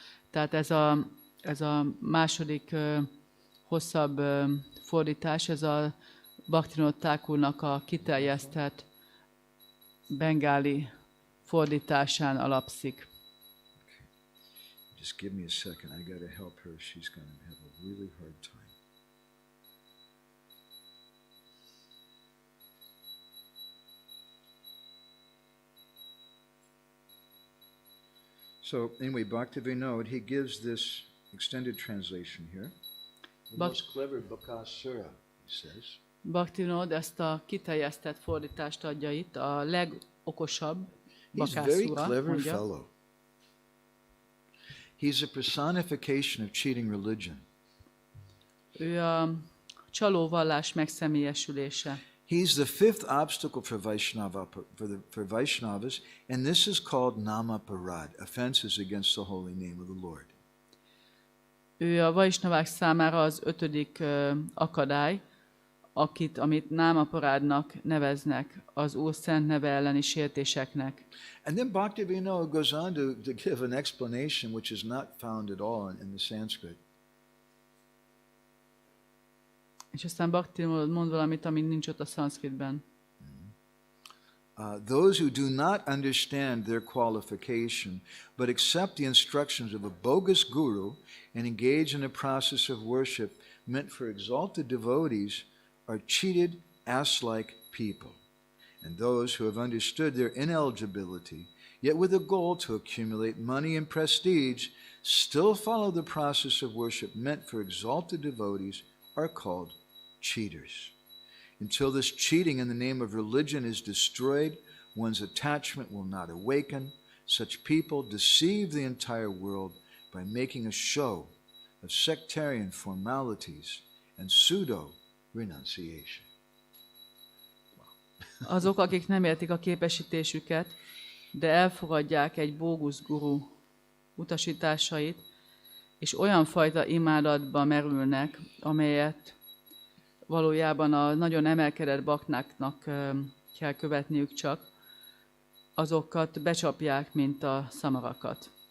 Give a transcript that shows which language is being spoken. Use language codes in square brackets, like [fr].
[hu] Tehát ez a második hosszabb fordítás, ez a Bhaktivinoda Thakurnak a kiterjesztett bengáli fordításán alapszik. [en] Just give me a second. I got to help her. She's going to have a really hard time. So anyway, Bhaktivinoda, he gives this extended translation here. The most clever Bakasura, he says. [hu] Bhaktivinoda ezt a kiterjesztett fordítást adja itt, a legokosabb [en] Bakasura. He's a very clever [hu] mondja. [en] fellow. He's a personification of cheating religion. [hu] Ő a csaló vallás megszemélyesülése. [en] He's the fifth obstacle for Vaishnavas, and this is called namaparad, offenses against the holy name of the Lord. [hu] Ő a vaisnavák számára az 5. akadály, amit námaparádnak neveznek, az Úr szent neve elleni sértéseknek. [en] And then Bhaktivinoda goes on to give an explanation which is not found at all in the Sanskrit. [hu] És aztán Bhaktivinoda mond valamit, ami nincs ott a szanszkritben. [en] Those who do not understand their qualification, but accept the instructions of a bogus guru and engage in a process of worship meant for exalted devotees are cheated, ass-like people. And those who have understood their ineligibility, yet with a goal to accumulate money and prestige, still follow the process of worship meant for exalted devotees are called cheaters. Until this cheating in the name of religion is destroyed, one's attachment will not awaken. Such people deceive the entire world by making a show of sectarian formalities and pseudo-renunciation. [hu] Azok, akik nem értik a képesítésüket, de elfogadják egy bógusz guru utasításait, és olyan fajta imádatba merülnek, amelyet valójában a nagyon emelkedett baktáknak kell követniük csak, azokat becsapják, mint a szamarakat.